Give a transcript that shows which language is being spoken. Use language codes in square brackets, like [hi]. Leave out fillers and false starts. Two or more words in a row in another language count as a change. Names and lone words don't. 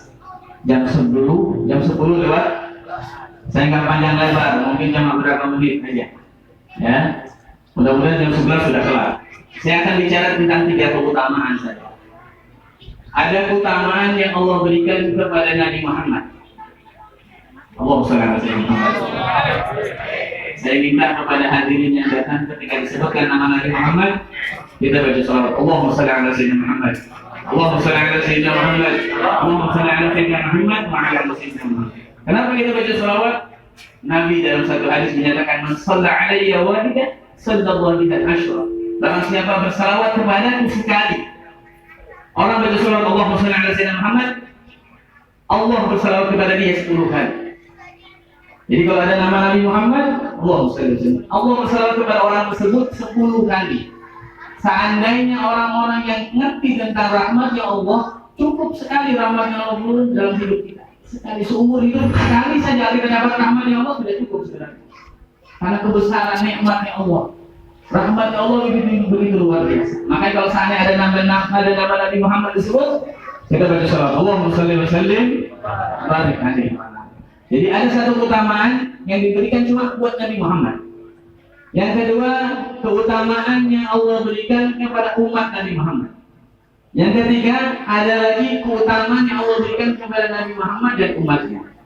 [id] Jam 10 lewat. Saya nggak panjang lebar, mungkin cuma beberapa menit aja. Ya, mudah-mudahan jam 11 sudah kelar. Saya akan bicara tentang 3 keutamaan saja. Ada keutamaan yang Allah berikan kepada Nabi Muhammad. [ar] اللهم صل على سيدنا محمد. [id] Saya minta kepada hadirin yang datang ketika disebutkan nama Nabi Muhammad, kita baca salawat. [ar] اللهم صل على سيدنا محمد اللهم صل على سيدنا محمد. اللهم صل على سيدنا محمد وعلى آل سيدنا محمد. [id] Kenapa kita baca salawat? Nabi dalam satu hadis menyatakan, [ar] "من صلى علي واحدة صلى الله عليه عشرا." [id] Barang siapa bersalawat kepadaku sekali. Orang baca salawat [ar] اللهم صل على سيدنا محمد, [id] Allah bersalawat kepada dia 10 kali. Jadi kalau ada nama Nabi Muhammad, Allah bersalawat kepada orang tersebut 10 kali. Seandainya orang-orang yang ngerti tentang rahmatnya Allah, cukup sekali rahmatnya Allah turun dalam hidup kita. Sekali seumur hidup, sekali saja kita dapat rahmatnya Allah sudah cukup sebenarnya. Karena kebesaran nikmatnya Allah, rahmatnya Allah begitu luar biasa. Makanya kalau seandainya ada nama Nabi Muhammad disebut, kita baca salawat [ar] اللهم صل وسلم بارك عليه. [id] Jadi ada satu keutamaan yang diberikan cuma buat Nabi Muhammad. Yang kedua, keutamaan yang Allah berikan kepada umat Nabi Muhammad. Yang ketiga, ada lagi keutamaan yang Allah berikan kepada Nabi Muhammad dan umatnya.